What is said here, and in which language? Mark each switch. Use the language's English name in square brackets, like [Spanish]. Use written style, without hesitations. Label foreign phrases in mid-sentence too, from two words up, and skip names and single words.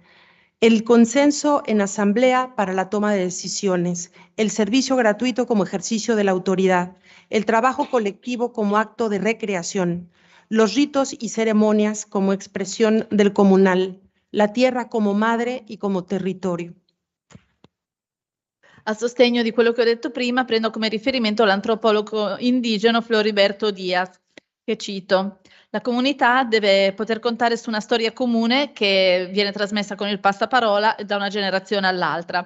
[Spanish] El consenso en asamblea para la toma de decisiones. El servicio gratuito como ejercicio de la autoridad. El trabajo colectivo como acto de recreación. Los ritos y ceremonias como expresión del comunal, la tierra como madre y como territorio. [Italian] A sostegno di quello che ho detto prima, prendo come riferimento l'antropologo indigeno Floriberto Díaz, che cito: la comunità deve poter contare su una storia comune che viene trasmessa con il passaparola da una generazione all'altra.